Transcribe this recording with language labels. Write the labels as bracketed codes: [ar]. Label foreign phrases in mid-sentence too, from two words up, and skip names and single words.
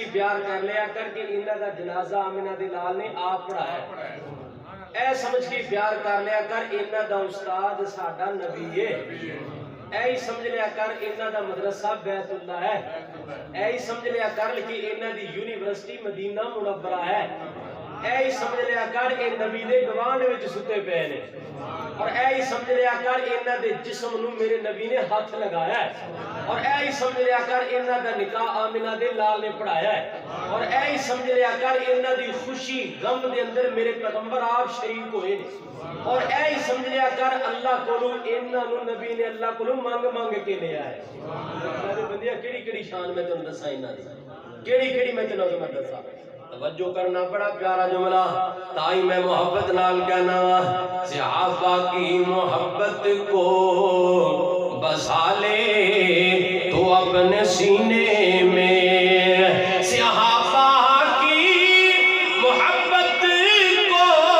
[pa] پیار کر لیا کر کے انہوں دا جنازہ آمنہ دے لال نے آپ پڑھایا اے سمجھ کے پیار کر لیا کر انہوں دا استاد ساڈا نبی ہے اے سمجھ لیا کر انہوں دا مدرسہ بیت اللہ ہے اے سمجھ لیا کر کہ انہوں دی یونیورسٹی مدینہ منورہ ہے اے سمجھ لیا کر اے نبی دے گوانڈ وچ ستے پے نے اور اے سمجھ لیا کر انہاں دے جسم نو میرے نبی نے ہاتھ لگایا ہے اور اے سمجھ لیا کر انہاں دا نکاح آمنہ دے لال نے پڑھایا ہے اور اے سمجھ لیا کر انہاں دی خوشی غم دے اندر میرے پیغمبر آپ شریک ہوئے اور اے سمجھ لیا کر اللہ کولو انہاں نو نبی نے اللہ کولو مانگ کے لے آئے میرے بندیا کیڑی شان میں تنوں دساں انہاں دی کیڑی میں تنوں دساں توجہ کرنا بڑا پیارا جملہ تائی میں محبت نال کہنا [ur] صحابہ کی محبت کو بسا لے تو اپنے سینے میں صحابہ کی محبت کو